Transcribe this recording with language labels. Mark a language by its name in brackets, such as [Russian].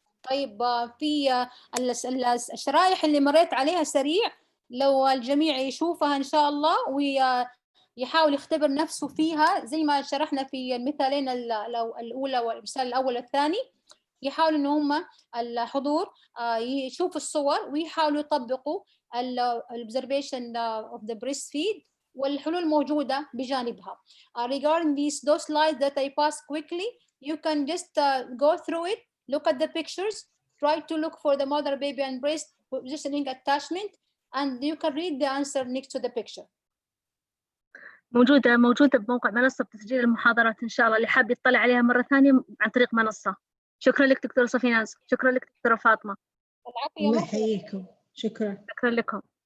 [Arabic] طيب في الشرائح اللي مريت عليها سريع، لو الجميع يشوفها إن شاء الله ويحاول يختبر نفسه فيها زي ما شرحنا في المثالين الأولى والمثال الأول والثاني، يحاولوا إن هم الحضور يشوفوا الصور ويحاولوا يطبقوا [English] observation of the breastfeed [Arabic] والحلول موجودة بجانبها. [English] Regarding those slides that I passed quickly, you can just go through it, look at the pictures, try to look for the mother, baby, and breast positioning attachment, and you can read the answer next to the picture. [Arabic] موجودة بموقع منصة تسجيل المحاضرات إن شاء الله، اللي حاب يطلع عليها مرة ثانية عن طريق منصة. شكرا لك دكتورة صفيناز، شكرا لك دكتورة فاطمة. الله يحييكم. شكرا لكم.